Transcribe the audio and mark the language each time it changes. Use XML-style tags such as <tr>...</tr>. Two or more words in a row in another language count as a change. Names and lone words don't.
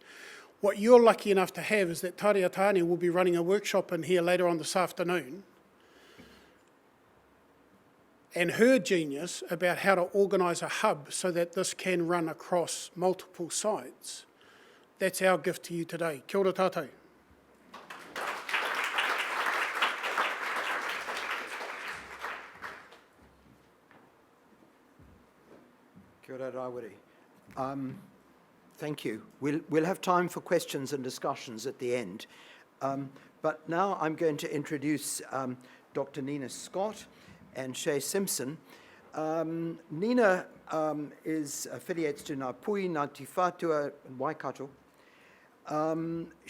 <en>What you're lucky enough to have is that Tāria Tāne will be running a workshop in here later on this afternoon, and her genius about how to organise a hub so that this can run across multiple sites. That's our gift to you today.</en> <mi>Kia ora tātou. Kia ora Rawiri.</mi> <en>Thank you. We'll have time for questions and discussions at the end. But now I'm going to introduce Dr. Nina Scott and Shay Simpson. Nina affiliates to Ngā Ngāti Whātua, and Waikato.</en>